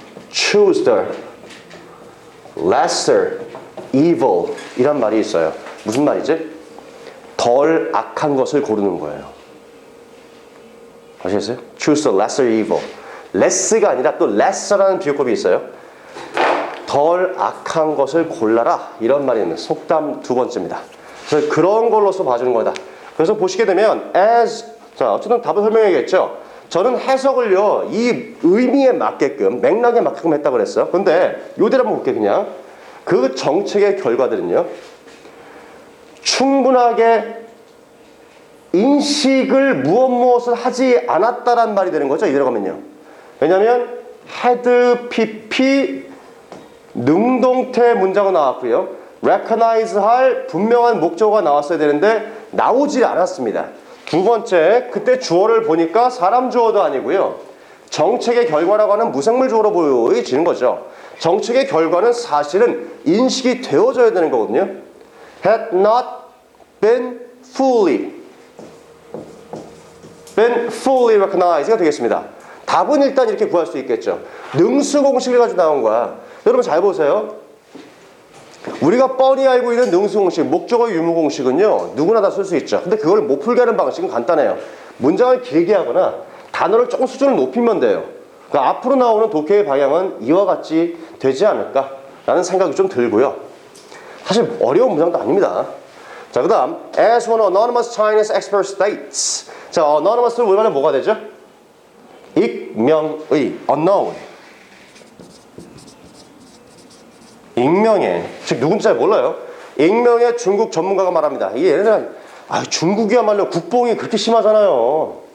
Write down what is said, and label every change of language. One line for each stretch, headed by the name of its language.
English: Choose the lesser evil
Korean: 이란 말이 있어요. 무슨 말이지? 덜 악한 것을 고르는 거예요. 아시겠어요?
English: Choose the lesser evil.
Korean: less가 아니라 또 lesser라는 비유법이 있어요. 덜 악한 것을 골라라 이런 말이 있는 속담 두 번째입니다. 그래서 그런 걸로서 봐주는 거다. 그래서 보시게 되면 자, 어쨌든 답을 설명해야겠죠. 저는 해석을요 이 의미에 맞게끔 맥락에 맞게끔 했다고 그랬어요. 근데 요대로 한번 볼게요. 그냥 그 정책의 결과들은요 충분하게 인식을 무엇을 하지 않았다란 말이 되는 거죠. 이대로 가면요. 왜냐하면 had, pp 능동태 문장은 나왔고요. recognize 할 분명한 목적어가 나왔어야 되는데 나오질 않았습니다. 두 번째, 그때 주어를 보니까 사람 주어도 아니고요. 정책의 결과라고 하는 무생물 주어로 보여지는 거죠. 정책의 결과는 사실은 인식이 되어져야 되는 거거든요.
English: had not been fully recognized가
Korean: 되겠습니다. 답은 일단 이렇게 구할 수 있겠죠. 능수 공식을 가지고 나온 거야. 여러분 잘 보세요. 우리가 뻔히 알고 있는 능수 공식, 목적어 유무 공식은요 누구나 다 쓸 수 있죠. 근데 그걸 못 풀게 하는 방식은 간단해요. 문장을 길게 하거나 단어를 조금 수준을 높이면 돼요. 그러니까 앞으로 나오는 독해의 방향은 이와 같이 되지 않을까라는 생각이 좀 들고요. 사실 어려운 문장도 아닙니다. 자, 그 다음
English: as one anonymous Chinese expert states.
Korean: 자, anonymous는 우리말로 뭐가 되죠? 익명의, unknown. 익명의, 즉 누군지 잘 몰라요. 익명의 중국 전문가가 말합니다. 이게 얘네들은 중국이야말로 국뽕이 그렇게 심하잖아요.